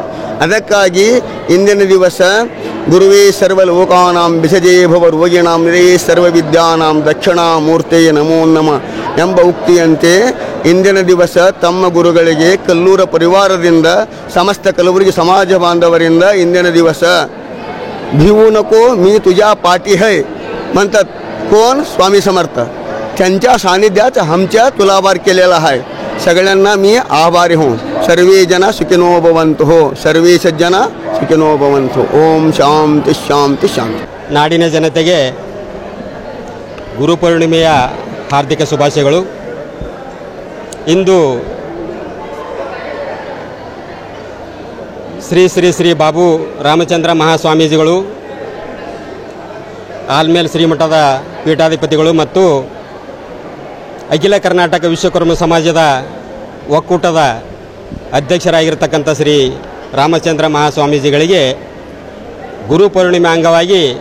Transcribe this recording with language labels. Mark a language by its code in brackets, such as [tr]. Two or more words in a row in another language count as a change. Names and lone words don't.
[kn] ಅದಕ್ಕಾಗಿ ಇಂದಿನ ದಿವಸ [sa] ಗುರುವೇ ಸರ್ವಲೋಕಾನಾಂ ವಿಸಜೇ ಭವ ರೋಗಿಣಾಂ ನಿರೇ ಸರ್ವವಿದ್ಯಾನಾಂ ದಕ್ಷಿಣಾಮೂರ್ತೆ ನಮೋ ನಮಃ [kn] ಎಂಬ ಉಕ್ತಿಯಂತೆ ಇಂದಿನ ದಿವಸ ತಮ್ಮ ಗುರುಗಳಿಗೆ ಕಲ್ಲೂರ ಪರಿವಾರದಿಂದ ಸಮಸ್ತ ಕಲಬುರಗಿ ಸಮಾಜ ಬಾಂಧವರಿಂದ ಇಂದಿನ ದಿವಸ [mr] भिवू नको मी तुझ्या पाठी है म्हणतात कोण स्वामी समर्थ. त्यांच्या सानिध्यात आमच्या तुलाभार केलेला आहे. सगळ्यांना मी आभारी हो. [sa] सर्वे जन सुखिनो भवन्तु हो. सर्वे सज्जन सुखिनो भवन्तु. ओम ಶಾಂತಿ ಶಾಂತಿ ಶಾಂತಿ. [kn] ನಾಡಿನ ಜನತೆಗೆ ಗುರುಪೂರ್ಣಿಮೆಯ ಹಾರ್ದಿಕ ಶುಭಾಶಯಗಳು. ಇಂದು ಶ್ರೀ ಶ್ರೀ ಶ್ರೀ ಬಾಬು ರಾಮಚಂದ್ರ ಮಹಾಸ್ವಾಮೀಜಿಗಳು, ಆಲ್ಮೇಲ್ ಶ್ರೀಮಠದ ಪೀಠಾಧಿಪತಿಗಳು ಮತ್ತು ಅಖಿಲ ಕರ್ನಾಟಕ ವಿಶ್ವಕರ್ಮ ಸಮಾಜದ ಒಕ್ಕೂಟದ ಅಧ್ಯಕ್ಷರಾಗಿರ್ತಕ್ಕಂಥ ಶ್ರೀ ರಾಮಚಂದ್ರ ಮಹಾಸ್ವಾಮೀಜಿಗಳಿಗೆ ಗುರುಪೂರ್ಣಿಮೆ ಅಂಗವಾಗಿ